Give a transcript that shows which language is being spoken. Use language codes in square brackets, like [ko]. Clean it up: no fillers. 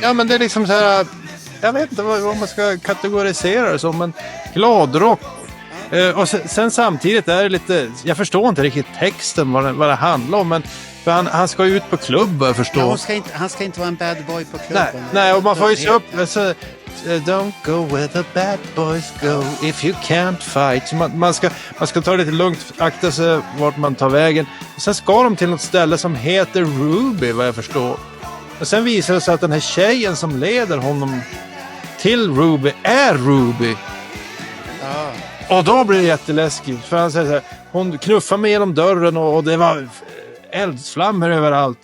[sv] ja, men det är liksom så här, jag vet inte vad man ska kategorisera det som, men gladrock. Och sen samtidigt är det lite, jag förstår inte riktigt texten vad det handlar om, men för han ska ju ut på klubb, jag förstår. Ja, han ska inte vara en bad boy på klubben. Nej, och man får ju se upp. [en] Alltså, don't go where the bad boys go if you can't fight. [sv] Så man ska ta det lite lugnt, akta sig vart man tar vägen. Och sen ska de till något ställe som heter Ruby, vad jag förstår. Och sen visar det sig att den här tjejen som leder honom till Ruby är Ruby. Ja. Och då blir det jätteläskigt. För han säger så här, hon knuffade mig genom dörren och det var eldsflammor överallt.